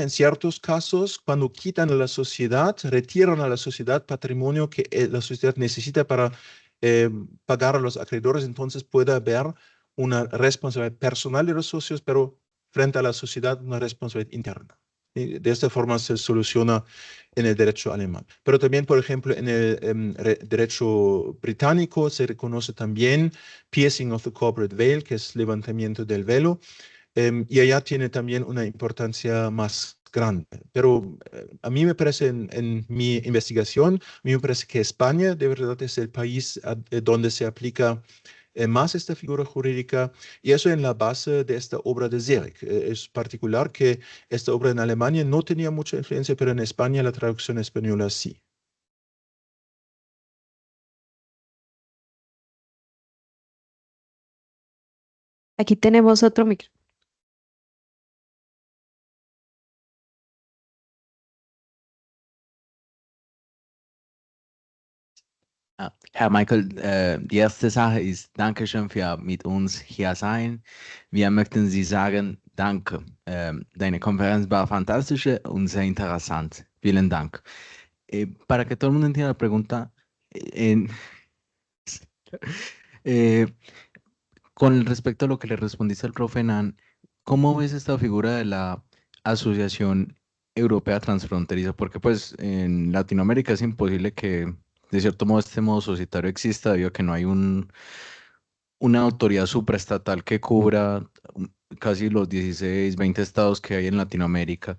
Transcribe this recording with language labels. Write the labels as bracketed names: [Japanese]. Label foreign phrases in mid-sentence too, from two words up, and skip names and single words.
[Spanish] En ciertos casos, cuando quitan a la sociedad, retiran a la sociedad patrimonio que la sociedad necesita para pagar a los acreedores, entonces puede haber una responsabilidad personal de los socios, pero frente a la sociedad una responsabilidad interna. Y de esta forma se soluciona en el derecho alemán. Pero también, por ejemplo, en el derecho británico se reconoce también [English] piercing of the corporate veil, [Spanish] que es levantamiento del velo, y allá tiene también una importancia más grande. Pero a mí me parece, en mi investigación, a mí me parece que España de verdad es el país donde se aplica más esta figura jurídica, y eso en la base de esta obra de Zurich. Es particular que esta obra en Alemania no tenía mucha influencia, pero en España la traducción española sí. Aquí tenemos otro micro. [German] Herr Michael, die erste Sache ist, Dankeschön für mit uns hier sein. Wir möchten Sie sagen, danke. Deine Konferenz war fantastisch und sehr interessant. Vielen Dank. [Spanish] Para que todo el mundo entienda la pregunta, con respecto a lo que le respondiste al profe Nan, ¿cómo ves esta figura de la Asociación Europea Transfronteriza? Porque pues en Latinoamérica es imposible que de cierto modo este modo societario exista debido a que no hay una autoridad supraestatal que cubra casi los 16, 20 estados que hay en Latinoamérica.